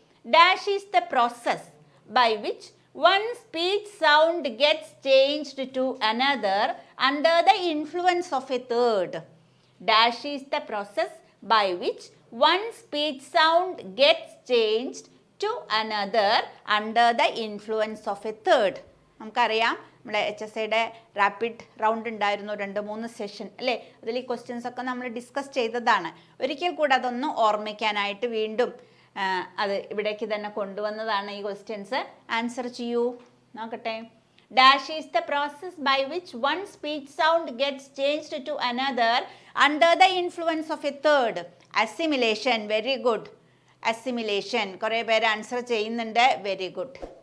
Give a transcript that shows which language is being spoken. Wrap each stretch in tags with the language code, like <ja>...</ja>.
<en>Dash is the process by which one speech sound gets changed to another under the influence of a third. Dash is the process by which one speech sound gets changed to another under the influence of a third.</en> <ml>നമുക്കറിയാം, നമ്മുടെ HSAയുടെ rapid round ഉണ്ടായിരുന്നു 2-3 session അല്ലേ? അതിൽ ഈ questions ഒക്കെ നമ്മൾ discuss ചെയ്തതാണ്. ഒരിക്കൽ കൂടെ അതൊന്ന് ഓർമ്മിക്കാനായിട്ട് വീണ്ടും അത് ഇവിടേക്ക് തന്നെ കൊണ്ടുവന്നതാണ് ഈ ക്വസ്റ്റ്യൻസ്. ആൻസർ ചെയ്യൂ, നോക്കട്ടെ.</ml> <en>Dash is the process by which one speech sound gets changed to another under the influence of a third. Assimilation. Very good. Assimilation.</en> <ml>കുറേ പേര് ആൻസർ ചെയ്യുന്നുണ്ട്.</ml> <en>Very good.</en>